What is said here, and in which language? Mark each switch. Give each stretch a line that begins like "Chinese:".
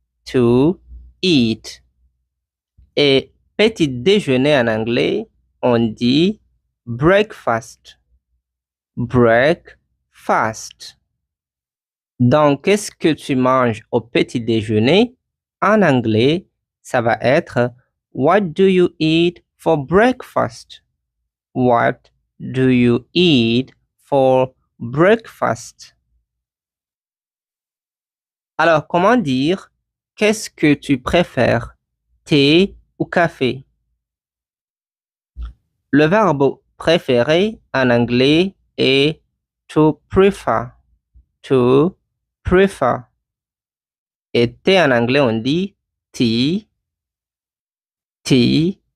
English: To eat.
French: Et petit déjeuner en anglais, on dit breakfast. Breakfast. Donc, qu'est-ce que tu manges au petit déjeuner? En anglais, ça va être
English: what do you eat for breakfast? What do you eat for breakfast?
French: Alors, comment dire qu'est-ce que tu préfères? Thé ou café? Le verbe préférer en anglais est
English: to prefer. To prefer.
French: Et thé en anglais, on dit tea. Tea.